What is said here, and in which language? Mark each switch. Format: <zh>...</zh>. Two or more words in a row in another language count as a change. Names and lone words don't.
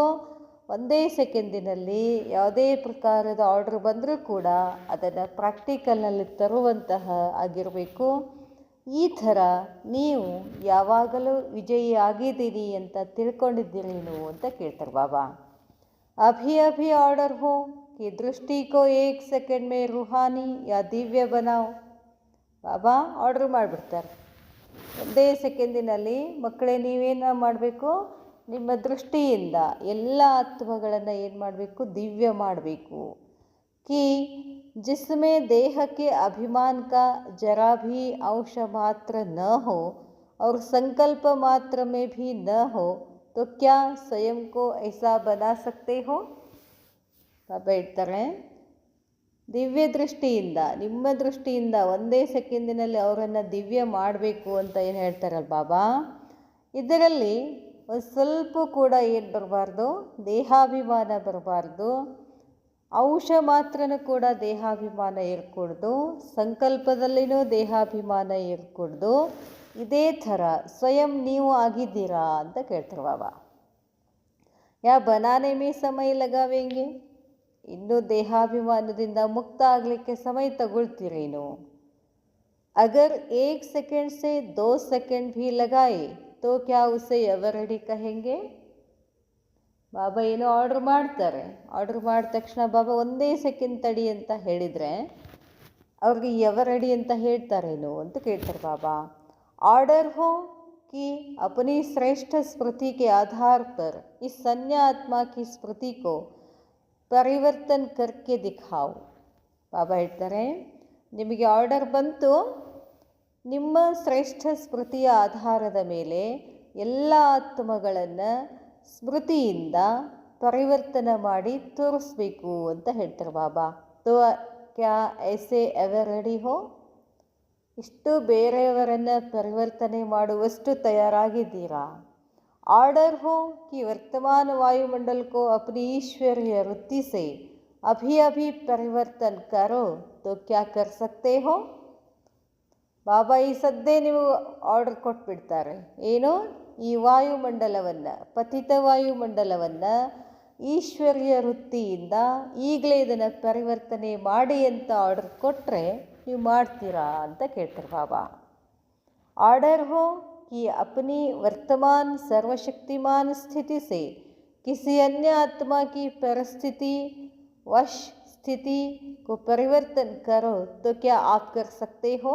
<kn>ಒಂದೇ ಸೆಕೆಂಡಿನಲ್ಲಿ ಯಾವುದೇ ಪ್ರಕಾರದ ಆರ್ಡ್ರ್ ಬಂದರೂ ಕೂಡ ಅದನ್ನು ಪ್ರಾಕ್ಟಿಕಲ್ನಲ್ಲಿ ತರುವಂತಹ ಆಗಿರಬೇಕು. ಈ ಥರ ನೀವು ಯಾವಾಗಲೂ ವಿಜಯಿ ಆಗಿದ್ದೀನಿ ಅಂತ ತಿಳ್ಕೊಂಡಿದ್ದೀರಿ ನೀವು ಅಂತ ಕೇಳ್ತಾರೆ ಬಾಬಾ.</kn> <hi>अभी अभी ऑर्डर हो कि दृष्टि को एक सेकंड में रूहानी या ದಿವ್ಯ बनाओ.</hi> <kn>ಬಾಬಾ ಆರ್ಡ್ರ್ ಮಾಡಿಬಿಡ್ತಾರೆ ಒಂದೇ ಸೆಕೆಂಡಿನಲ್ಲಿ. ಮಕ್ಕಳೇ, ನೀವೇನು ಮಾಡಬೇಕು? ನಿಮ್ಮ ದೃಷ್ಟಿಯಿಂದ ಎಲ್ಲ ಆತ್ಮಗಳನ್ನು ಏನು ಮಾಡಬೇಕು? ದಿವ್ಯ ಮಾಡಬೇಕು.</kn> <hi>कि जिसमें देह के अभिमान का जरा भी अंश मात्र न हो और संकल्प मात्र में भी न हो तो क्या स्वयं को ऐसा बना सकते हो.</hi> <kn>ಬಾಬಾ ಹೇಳ್ತಾರೆ, ದಿವ್ಯ ದೃಷ್ಟಿಯಿಂದ, ನಿಮ್ಮ ದೃಷ್ಟಿಯಿಂದ ಒಂದೇ ಸೆಕೆಂಡಿನಲ್ಲಿ ಅವರನ್ನು ದಿವ್ಯ ಮಾಡಬೇಕು ಅಂತ ಏನು ಹೇಳ್ತಾರಲ್ಲ ಬಾಬಾ. ಇದರಲ್ಲಿ ಒಂದು ಸ್ವಲ್ಪ ಕೂಡ ಏನು ಬರಬಾರ್ದು? ದೇಹಾಭಿಮಾನ ಬರಬಾರ್ದು. ಅಂಶ ಮಾತ್ರನೂ ಕೂಡ ದೇಹಾಭಿಮಾನ ಇರಕೂಡ್ದು. ಸಂಕಲ್ಪದಲ್ಲಿನೂ ದೇಹಾಭಿಮಾನ ಇರಕೂಡ್ದು. ಇದೇ ಥರ ಸ್ವಯಂ ನೀವು ಆಗಿದ್ದೀರಾ ಅಂತ ಕೇಳ್ತಾರೆ ಬಾಬಾ.</kn> <hi>या बनाने में समय लगाएंगे.</hi> <kn>ಇನ್ನೂ ದೇಹಾಭಿಮಾನದಿಂದ ಮುಕ್ತ ಆಗಲಿಕ್ಕೆ ಸಮಯ ತಗೊಳ್ತೀರೇನು?</kn> <hi>ಅಗರ್ 1 सेकंड से 2 सेकंड भी लगाए तो क्या उसे एवरडी कहेंगे.</hi> <kn>ಬಾಬಾ ಏನೋ ಆರ್ಡ್ರ್ ಮಾಡ್ತಾರೆ. ಆರ್ಡ್ರ್ ಮಾಡಿದ ತಕ್ಷಣ ಬಾಬಾ ಒಂದೇ ಸೆಕೆಂಡ್ ತಡಿ ಅಂತ ಹೇಳಿದರೆ ಅವ್ರಿಗೆ ಎವರಡಿ ಅಂತ ಹೇಳ್ತಾರೇನು ಅಂತ ಕೇಳ್ತಾರೆ ಬಾಬಾ.</kn> <hi>ऑर्डर हो कि अपनी श्रेष्ठ स्मृति के आधार पर इस सन्या आत्मा की स्मृति को परिवर्तन करके दिखाओ.</hi> <kn>ಬಾಬಾ ಹೇಳ್ತಾರೆ, ನಿಮಗೆ ಆರ್ಡರ್ ಬಂತು, ನಿಮ್ಮ ಶ್ರೇಷ್ಠ ಸ್ಮೃತಿಯ ಆಧಾರದ ಮೇಲೆ ಎಲ್ಲ ಆತ್ಮಗಳನ್ನು ಸ್ಮೃತಿಯಿಂದ ಪರಿವರ್ತನೆ ಮಾಡಿ ತೋರಿಸ್ಬೇಕು ಅಂತ ಹೇಳ್ತಾರೆ ಬಾಬಾ.</kn> <hi>तो क्या ऐसे एवररेडी हो.</hi> <kn>ಇಷ್ಟು ಬೇರೆಯವರನ್ನು ಪರಿವರ್ತನೆ ಮಾಡುವಷ್ಟು ತಯಾರಾಗಿದ್ದೀರಾ?</kn> <hi>ऑर्डर हो कि वर्तमान वायुमंडल को अपनी ईश्वरीय वृत्ति से अभी अभी परिवर्तन करो तो क्या कर सकते हो.</hi> <kn>ಬಾಬಾ ಈ ಸದ್ದೇ ನೀವು ಆರ್ಡರ್ ಕೊಟ್ಬಿಡ್ತಾರೆ. ಏನು? ಈ ವಾಯುಮಂಡಲವನ್ನು, ಪತಿತ ವಾಯುಮಂಡಲವನ್ನು ಈಶ್ವರ್ಯ ವೃತ್ತಿಯಿಂದ ಈಗಲೇ ಇದನ್ನು ಪರಿವರ್ತನೆ ಮಾಡಿ ಅಂತ ಆರ್ಡರ್ ಕೊಟ್ಟರೆ ನೀವು ಮಾಡ್ತೀರಾ ಅಂತ ಕೇಳ್ತಾರೆ ಬಾಬಾ.</kn> <hi>ಆರ್ಡರ್ ಹೋ कि अपनी वर्तमान सर्वशक्तिमान स्थिति से किसी अन्य आत्मा की परिस्थिति वश स्थिति को परिवर्तन करो तो क्या आप कर सकते हो?</hi>